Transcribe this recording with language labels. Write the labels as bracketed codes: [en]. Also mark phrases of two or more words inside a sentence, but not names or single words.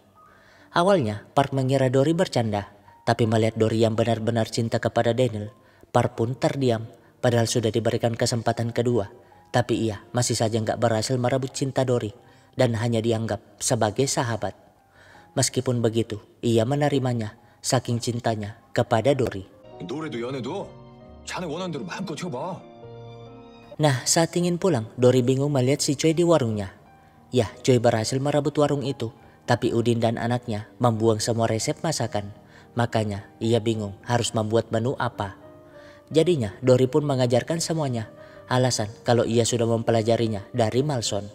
[id] Awalnya Park mengira Dory bercanda, tapi melihat Dory yang benar-benar cinta kepada Daniel, Park pun terdiam, padahal sudah diberikan kesempatan kedua. Tapi ia masih saja nggak berhasil merebut cinta Dory dan hanya dianggap sebagai sahabat. Meskipun begitu, ia menerimanya saking cintanya kepada Dory. [ko] 노래도 연애도 자네 원하는 대로 마음껏 해봐. [id] Nah, saat ingin pulang, Dory bingung melihat si Choi di warungnya. Ya, Choi berhasil merebut warung itu, tapi Udin dan anaknya membuang semua resep masakan. Makanya ia bingung harus membuat menu apa. Jadinya Dory pun mengajarkan semuanya. Alasan kalau ia sudah mempelajarinya dari Malson.